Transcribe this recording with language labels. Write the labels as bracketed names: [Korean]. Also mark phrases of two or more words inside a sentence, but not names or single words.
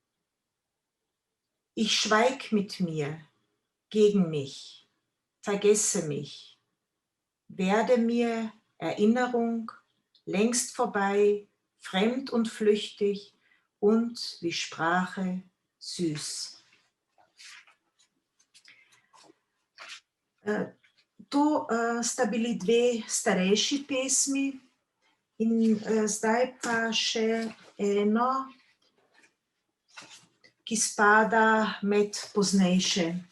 [German] Ich schweig mit mir, gegen mich, vergesse mich, werde mir Erinnerung, längst vorbei, fremd und flüchtig und wie Sprache süß. [Slovenian] To sta bili dve starejši pesmi in zdaj pa še eno, ki spada med poznejše.